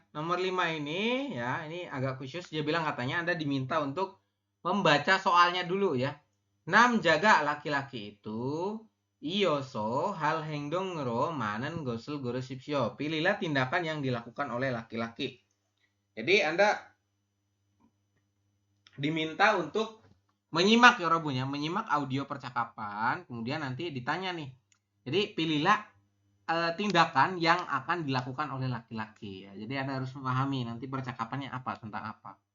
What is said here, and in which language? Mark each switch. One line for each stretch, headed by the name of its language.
Indonesian: Nomor 5 ini ya, ini agak khusus. Dia bilang katanya Anda diminta untuk membaca soalnya dulu ya.
Korean: 남자가
Indonesian: laki-laki itu
Korean: 이어서 할 행동으로 많은 것을 고르십시오.
Indonesian: Pilihlah tindakan yang dilakukan oleh laki-laki. Jadi Anda diminta untuk menyimak ya Robunya, menyimak audio percakapan, kemudian nanti ditanya nih. Jadi pilihlah tindakan yang akan dilakukan oleh laki-laki ya. Jadi Anda harus memahami nanti percakapannya apa, tentang apa.